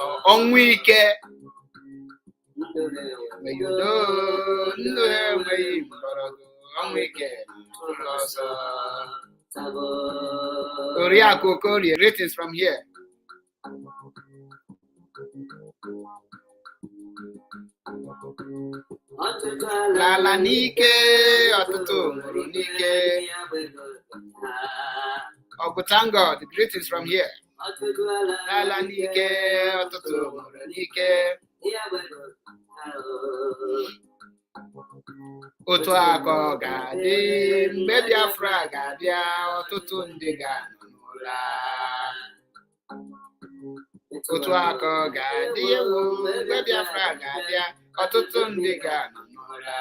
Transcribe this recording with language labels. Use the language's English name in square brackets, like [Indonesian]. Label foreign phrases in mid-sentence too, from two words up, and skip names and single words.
[Igbo] Ọnwụ ike enweghị udo, ndụ enweghị mgbọrọgwụ, ọnwụ ike na-achụ ha ọsọ. Oriakụ Okorie, [English] greetings from here. [Igbo] Lala n'ike, ọtụtụ nwụrụ n'ike. [English] Thank God, greetings from here. [Igbo] Lala n'ike, ọtụtụ nwụrụ n'ike. Otu aka ọ ga-adị mgbe Biafra ga-abịa, ọtụtụ ndị ga-anọ n'ụra. Otu aka ọ ga-adị ewu mgbe Biafra ga-abịa, ọtụtụ ndị ga-anọ n'ụra.